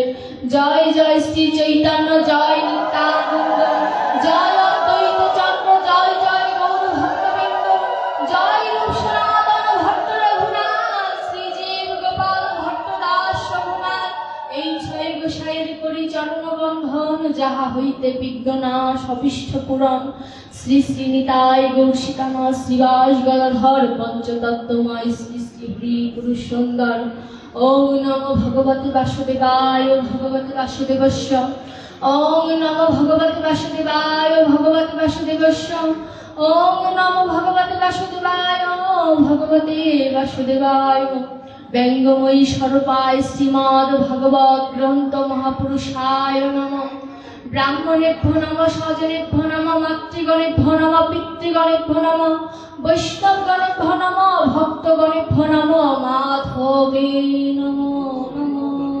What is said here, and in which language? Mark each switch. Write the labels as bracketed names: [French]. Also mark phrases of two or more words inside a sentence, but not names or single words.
[Bangla] জয় জয় শ্রী চৈতন্য, জয় নিত্যানন্দ, জয় অদ্বৈত চন্দ্র, জয় জয় গৌর ভক্তবৃন্দ, জয় রূপ সনাতন ভট্ট রঘুনাথ, শ্রীজীব গোপাল ভট্ট দাস রঘুনাথ। এই ছয় গোসাইয়ের করি চরণ বন্ধন, যাহা হইতে বিঘ্ননাশ অভীষ্ট পূরণ। শ্রী শ্রী নিতাই গৌরসিকামা শ্রীবাস গদাধর পঞ্চতত্ত্বময় শ্রী শ্রী হরি পুরুষ সুন্দর। [Sanskrit] ওম নমো ভগবতে বাসুদেবায় ভগবতে বাসুদেবস্য। ওম নমো ভগবতে বাসুদেবায় ভগবতে বাসুদেবস্য। ওম নমো ভগবতে বাসুদেবায় ভগবতে বাসুদেবায়। ব্যঙ্গময়ী স্বরূপায় শ্রীমদ্ ভাগবত গ্রন্থ মহাপুরুষায় নমঃ। ব্রাহ্মণেভ্যো নমঃ, স্বজনেভ্যো নমঃ, মাতৃগণেভ্যো নমঃ, পিতৃগণেভ্যো নমঃ, বৈষ্ণবগণেভ্যো নমঃ, ভক্তগণেভ্যো নমঃ, মাধবে নমো নমঃ।